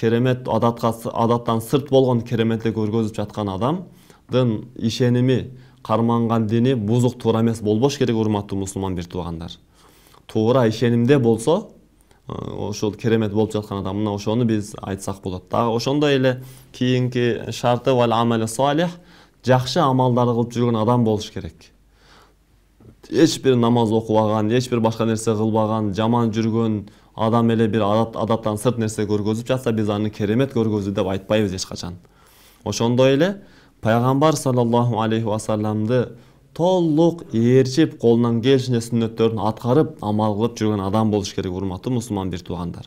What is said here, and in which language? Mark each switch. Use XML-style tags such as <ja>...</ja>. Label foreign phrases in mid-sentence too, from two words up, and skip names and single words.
<ky>керемет адаттан сырт болгон кереметти көргөзүп жаткан адамдын ишеними, карманган дини бузук, туура эмес болбош керек, урматтуу мусулман бир туугандар. Туура ишенимде болсо, ошол керемет болуп жаткан адам, мына ошону биз айтсак болот. Дагы ошондой эле кийинки шарты</ky> <ar>والعمل الصالح,</ar> <ky>жакшы амалдарды кылып жүргөн адам болуш керек. Эч бир намаз окубаган, эч бир башка нерсе кылбаган, жаман жүргөн адам эле бир адаттан сырт нерсе көргөзүп жатса, биз аны керемет көргөзүү деп айтпайбыз эч качан. Ошондой эле пайгамбар</ky> <ar>صلى الله عليه وسلم</ar> <ky>толук ээрчип, колунан келишинче сүннөттөрүн аткарып, амал кылып жүргөн адам болуш керек, урматтуу мусулман бир туугандар.</ky>